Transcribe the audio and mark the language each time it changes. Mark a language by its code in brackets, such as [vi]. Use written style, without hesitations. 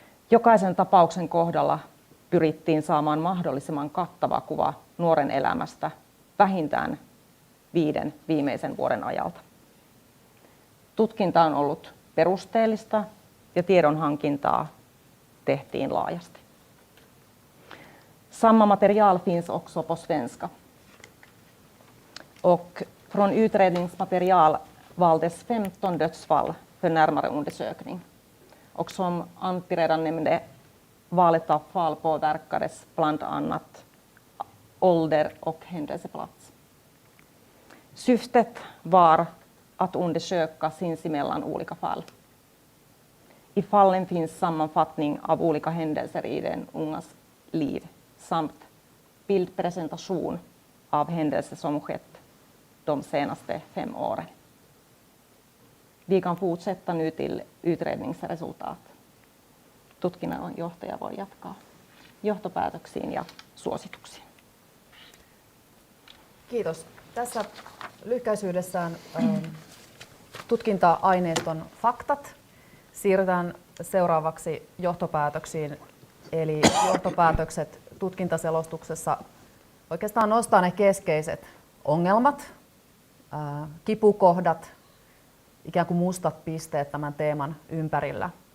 [fi] Jokaisen tapauksen kohdalla pyrittiin saamaan mahdollisimman kattava kuva nuoren elämästä vähintään 5 viimeisen vuoden ajalta. Tutkinta on ollut perusteellista ja tiedonhankintaa tehtiin laajasti. [sv] Samma material finns också på svenska. Och från utredningsmaterial valdes 15 dödsfall för närmare undersökning. Och som Antti redan nämnde, valet av fall påverkades bland annat ålder och händelseplats. Syftet var att undersöka sinsemellan olika fall. I fallen finns sammanfattning av olika händelser i den ungas liv samt bildpresentation av händelser som skett de senaste 5 åren. Vi kan fortsätta nu till utredningsresultat. [fi] Tutkinnanjohtaja voi jatkaa johtopäätöksiin ja suosituksiin. Kiitos. Tässä lyhkäisyydessään tutkinta-aineiston faktat. Siirrytään seuraavaksi johtopäätöksiin. Eli johtopäätökset tutkintaselostuksessa oikeastaan nostaa ne keskeiset ongelmat, kipukohdat, ikään kuin mustat pisteet tämän teeman ympärillä.